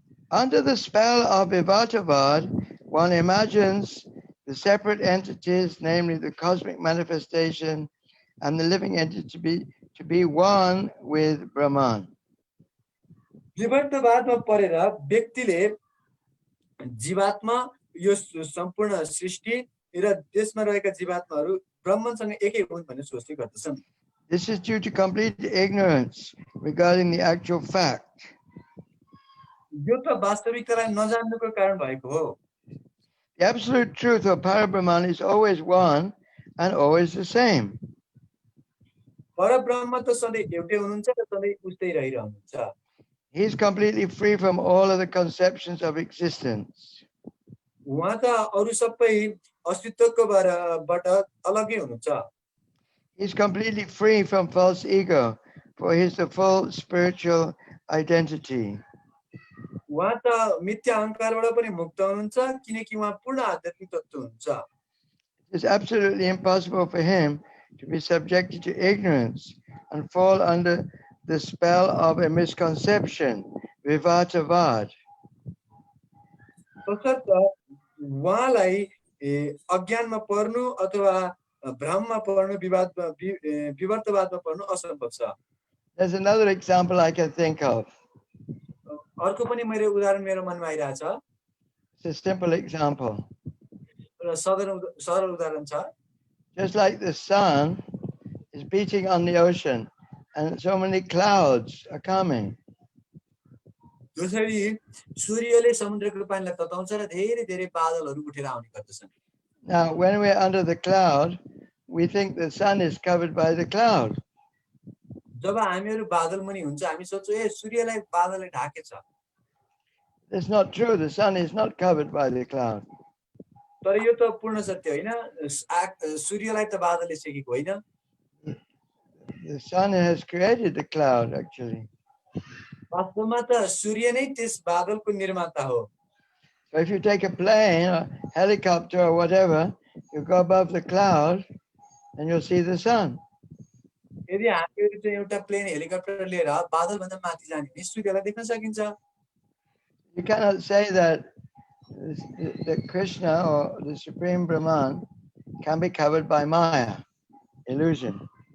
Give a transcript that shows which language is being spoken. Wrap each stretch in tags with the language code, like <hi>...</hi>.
<en>Under the spell of Vivartavad, one imagines the separate entities, namely the cosmic manifestation and the living entity, to be one with Brahman.</en> <ne>विवर्तवादमा परेर व्यक्तिले जीवात्मा, यो सम्पूर्ण सृष्टि र त्यसमा रहेका जीवात्माहरू ब्रह्मसँग एकै हुन् भन्ने सोच्ने गर्दछन्।</ne> <en>This is due to complete ignorance regarding the actual fact.</en> <ne>यो त वास्तविकतालाई नजान्नुको कारण भएको हो।</ne> <en>The absolute truth of Parabrahman is always one and always the same.</en> <ne>परब्रह्म त सधैँ एउटै हुनुहुन्छ र सधैँ उस्तै रहिरहनुहुन्छ।</ne> <en>He is completely free from all of the conceptions of existence.</en> <ne>उहाँ त अरु सबै अस्तित्वकोबाट अलगै हुनुहुन्छ।</ne> <en>He is completely free from false ego, for he is the full spiritual identity.</en> <ne>उहाँ त मिथ्या अहंकारबाट पनि मुक्त हुनुहुन्छ, किनकि उहाँ पूर्ण आध्यात्मिक तत्त्व हुनुहुन्छ।</ne> <en>It is absolutely impossible for him to be subjected to ignorance and fall under the spell of a misconception, vivartavad.</en> <ne>तसर्थ उहाँलाई अज्ञानमा पर्नु अथवा भ्रममा पर्नु, विवर्तवादमा पर्नु असम्भव छ।</ne> <en>There's another example I can think of.</en> <ne>अर्को पनि मेरो उदाहरण मेरो मनमा आइरहेछ।</ne> <en>It's a simple example.</en> <ne>र सरल उदाहरण छ।</ne> <en>Just like the sun is beating on the ocean and so many clouds are coming.</en> <ne>जसरी सूर्यले समुद्रको पानीलाई तताउँछ र धेरै धेरै बादलहरू उठेर आउने गर्दछन्।</ne> <en>Now, when we're under the cloud, we think the sun is covered by the cloud.</en> <ne>जब हामीहरू बादल मुनि हुन्छ, हामी सोच्छौँ ए सूर्यलाई बादलले ढाकेछ।</ne> <en>That's not true. The sun is not covered by the cloud.</en> <ne>तर यो त पूर्ण सत्य होइन। सूर्यलाई त बादलले छेकेको होइन।</ne> <en>The sun has created the cloud, actually.</en> <ne>वास्तवमा त सूर्य नै त्यस बादलको निर्माता हो।</ne> <en>So if you take a plane or helicopter or whatever, you go above the cloud and you'll see the sun.</en> <ne>यदि हामीहरू चाहिँ एउटा प्लेन हेलिकप्टर लिएर बादल भन्दा माथि जाने भने सूर्यलाई देख्न सकिन्छ।</ne> <en>You cannot say that Krishna or the Supreme Brahman can be covered by Maya, illusion.</en>